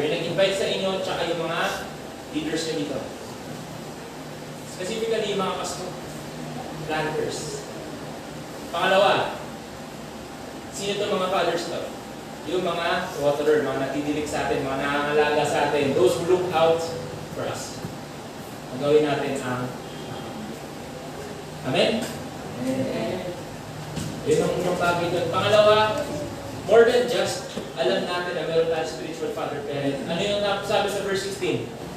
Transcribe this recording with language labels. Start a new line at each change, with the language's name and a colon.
Filipino: Yung nag-invite sa inyo, tsaka yung mga leaders nyo dito. Specifically, yung mga pastor. Planters. Pangalawa, sino itong mga fathers to? Yung mga waterer, mga nagdidilig sa atin, mga nangangalaga sa atin.
English: Those who look out for us.
Filipino: Ang gawin natin ang Amen? Amen. Yun ang unang bagay doon. Pangalawa, more than just alam natin na meron tayong spiritual father, parent. Ano yung sabi sa verse 16?